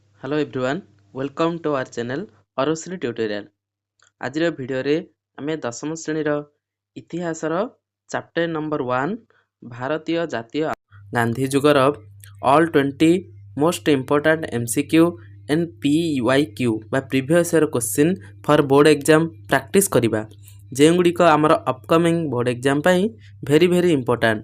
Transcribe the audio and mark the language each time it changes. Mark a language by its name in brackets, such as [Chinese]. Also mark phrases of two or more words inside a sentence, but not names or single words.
[English] Hello everyone, welcome to our channel Arosri Tutorial. [Odia] ଆଜିର ଭିଡ଼ିଓରେ ଆମେ ଦଶମ ଶ୍ରେଣୀର ଇତିହାସର [English] chapter number 1 [Odia] ଭାରତୀୟ ଜାତୀୟ ଗାନ୍ଧୀ ଯୁଗର [English] all 20 most important MCQ and PYQ [Odia] ବା [English] previous year question for board exam practice [Odia] କରିବା, ଯେଉଁଗୁଡ଼ିକ ଆମର [English] upcoming board exam [Odia] ପାଇଁ [English] very important.